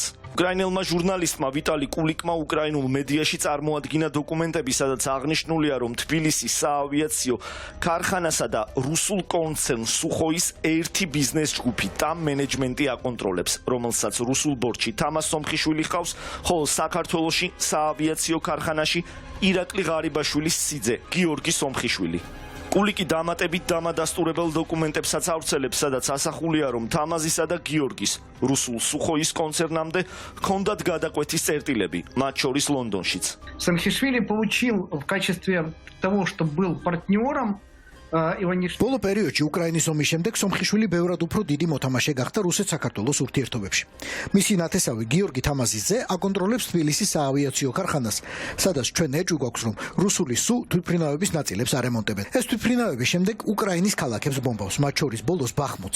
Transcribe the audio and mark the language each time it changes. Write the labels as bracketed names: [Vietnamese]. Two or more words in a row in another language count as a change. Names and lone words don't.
[Georgian] უკრაინელმა ჟურნალისტმა ვიტალი კულიკმა უკრაინულ მედიაში წარმოადგინა დოკუმენტები, სადაც აღნიშნულია, რომ თბილისის საავიაციო ქარხანასა და რუსულ კონცერნ სუხოის ერთი ბიზნეს ჯგუფი და მენეჯმენტი აკონტროლებს, რომელსაც რუსულ ბორჩი თამას სომხიშვილი ჰყავს, ხოლო საქართველოში საავიაციო ქარხანაში ირაკლი ღარიბაშვილის სიძე გიორგი სომხიშვილი. კულიკი დამატებით დამადასტურებელ დოკუმენტებსაც ავრცელებს, სადაც ასახულია, რომ თამაზისა და გიორგის რუსულ სუხოის კონცერნამდე ჰქონდათ გადაკვეთის წერტილები, მათ შორის ლონდონშიც. [Russian] Самхишвили получил в качестве того, что был партнером Иванишвили. [Georgian] ბოლო პერიოდში უკრაინის ომის შემდეგ სომხიშვილი ბევრად უფრო დიდი მოთამაშე გახდა რუსეთ-საქართველოს ურთიერთობებში. მისი ნათესავი გიორგი თამაზიძე აკონტროლებს თბილისის საავიაციო ქარხანას, სადაც ჩვენ ეჭვი გვაქვს, რომ რუსული სუ თვითმფრინავების ნაწილებს არემონტებენ. ეს თვითმფრინავები შემდეგ უკრაინის ქალაქებს ბომბავს, მათ შორის ბოლოს ბახმუტს.